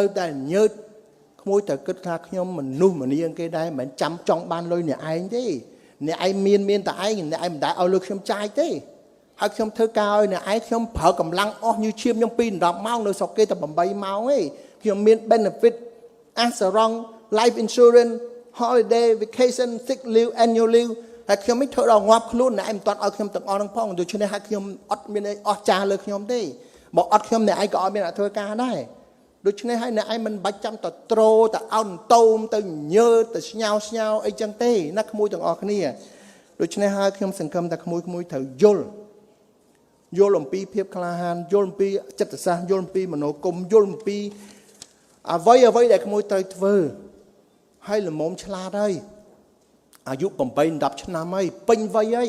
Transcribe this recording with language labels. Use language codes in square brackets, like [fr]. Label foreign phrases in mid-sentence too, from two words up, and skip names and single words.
[km] តែញើតក្មួយតែគិតថាខ្ញុំមនុស្សម្នាងគេដែរមិនចាំចង់បានលុយអ្នកឯងទេអ្នកឯងមានតែឯងអ្នកឯងមិនដែលឲ្យលុយខ្ញុំចាយទេហើយខ្ញុំធ្វើការឲ្យអ្នកឯងខ្ញុំប្រើកម្លាំងអស់ញូឈាមខ្ញុំពី10ម៉ោងនៅស្រុកគេតែ8ម៉ោងទេខ្ញុំមាន [en] benefit assurance life insurance holiday vacation sick leave annual leave [km] ហើយខ្ញុំមិនធ្វើដល់ងាប់ខ្លួនអ្នកឯងមិនទាន់ឲ្យខ្ញុំទាំងអស់ហ្នឹងផងដូច្នេះហើយខ្ញុំអត់មានអស់ចា ស់លើខ្ញុំទេបើអត់ខ្ញុំអ្នកឯងក៏អត់មានអ្នកធ្វើការដែរដូច្នេះហើយអ្នកឯងមិនបាច់ចាំតត្រោតអោនតូមទៅញើទៅស្ញោអីចឹងទេណាក្មួយទាំងអស់គ្នាដូច្នេះហើយខ្ញុំសង្ឃឹមថាក្មួយត្រូវយល់អំពីភាពក្លាហានយល់អំពីចិត្តសាស្ត្រយល់អំពីមនោគមយល់អំពីអ្វីដែលក្មួយត្រូវធ្វើហើយល្មមឆ្លាតហើយអាយុ8 10ឆ្នាំហើយពេញវ័យហើ